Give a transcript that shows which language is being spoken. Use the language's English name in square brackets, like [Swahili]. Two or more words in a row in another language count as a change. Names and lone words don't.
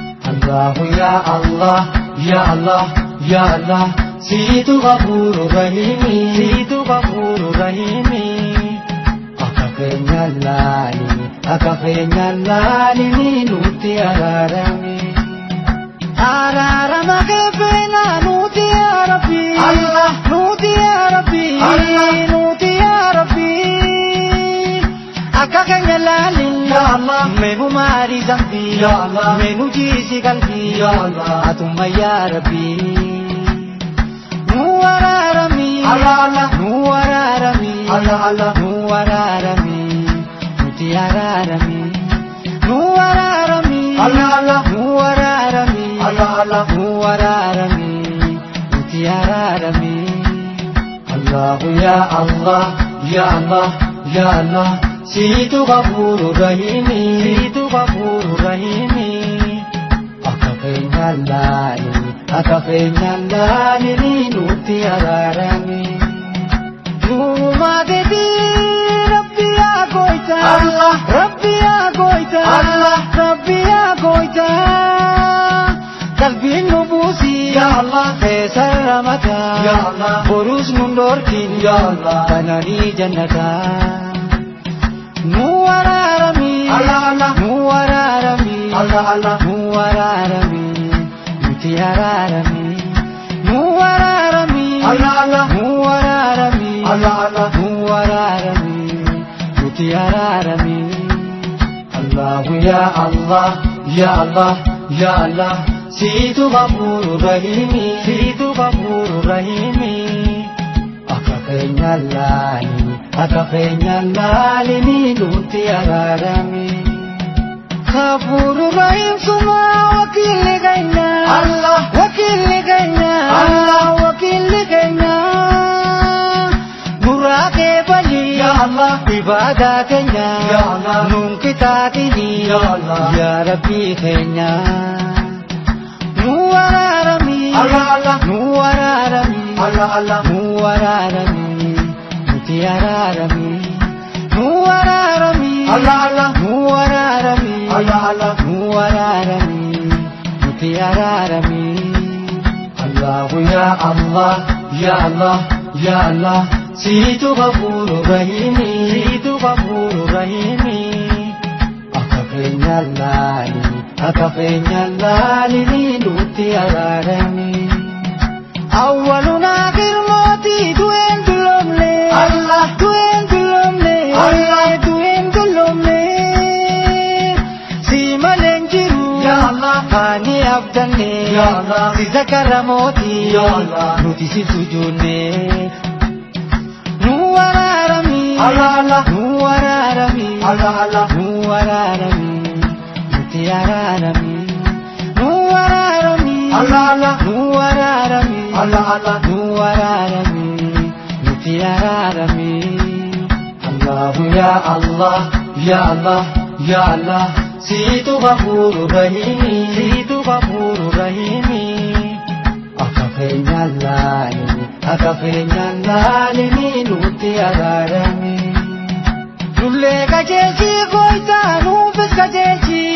[Arabic] الله يا الله، يا الله، يا الله, [Oromo] siitu [Arabic] غفور رحيم. [Oromo] Siitu [Arabic] غفور رحيم. [Oromo] Akka keenya laali, akka keenya laali, ni nutti araarami. Araarama keeffeena nuti [Arabic] يا رب. [Oromo] Allah. Nuti [Arabic] يا رب. [Oromo] Allah. Nuti [Arabic] يا رب. [Oromo] Akka keenya laali. [Arabic] يا الله. [Oromo] Menu maari zambi. [Arabic] يا الله. [Oromo] Menu jiisi qalbi. [Arabic] يا الله. [Oromo] Atumma [Arabic] يا رب. [Oromo] Nu araarami. Allah, Allah. Nu araarami. Allah, Allah. Nu araarami. Nuti araarami. Nu araarami. Allah, Allah. Nu araarami. Allah, Allah. Nu araarami. Nuti araarami. [Arabic] الله يا الله، يا الله، يا الله, [Oromo] siitu [Arabic] غفور رحيم. [Oromo] Siitu [Arabic] غفور رحيم. [Oromo] Akka keenya laali, akka keenya laali, ni nutti araarami. Nuuma deebii Rabbi yaa gooyta. Allah. Rabbi yaa gooyta. Allah. Rabbi yaa gooyta. Qalbiin nu buusi. [Arabic] يا الله. [Oromo] Keessa ramata. [Arabic] يا الله. [Oromo] Borus nun dhorkin. [Arabic] يا الله. [Oromo] Bananii jannata. Nu araarami. Allah, Allah. Nu araarami. Allah, Allah. Nu araarami. Nuti araarami. Nu araarami. Allah, Allah. Nu araarami. Allah, Allah. Nu araarami. Nuti araarami. [Arabic] الله يا الله، يا الله، يا الله, [Oromo] siitu [Arabic] غفور رحيم. [Oromo] Siitu [Arabic] غفور رحيم. [Oromo] Akka keenya laali, akka keenya laali, ni nutti araarami. [Arabic] غفور رحيم [Oromo] suma wakiilli keenya. Allah. Wakiilli keenya. Allah. Wakiilli keenya. Nurraa kee bali. [Arabic] يا الله. [Oromo] Ibaadaa keenya. [Arabic] يا الله. [Oromo] Nuun kitaatini. [Arabic] يا الله. يا رب keenya. [Oromo] Nu araarami. Allah, Allah. Nu araarami. Allah, Allah. Nu araarami. Nuti araarami. Nu araarami. Allah, Allah. Nu araarami. Allah, Allah. Nu araarami. Nuti araarami. [Arabic] الله يا الله، يا الله، يا الله, [Oromo] siitu [Arabic] غفور رحيم. [Oromo] Siitu [Arabic] غفور رحيم. [Oromo] Akka keenya laali, akka keenya laali, ni nutti araarami. Awwaluna girmooti du'een dulloomne. Allah. Du'een dulloomne. Allah. Du'een dulloomne. Si maleen jiru. [Arabic] يا الله. [Oromo] Ani abdanne. [Arabic] يا الله. [Oromo] Si zakara mooti. [Arabic] يا الله. [Oromo] Nuti si sujuunne. Nu araarami. Allah, Allah. Nu araarami. Allah, Allah. Nu araarami. Nuti araarami. Nu araarami. Allah, Allah. Nu araarami. Allah, Allah. Nu araarami. Nuti araarami. [Arabic] الله يا الله، يا الله، يا الله, [Oromo] siitu [Arabic] غفور رحيم. [Oromo] Siitu [Arabic] غفور رحيم. [Oromo] Akka keenya laali, akka keenya laali, ni nutti araarami. Nullee qajeelchi gooyta, nuufis qajeelchi.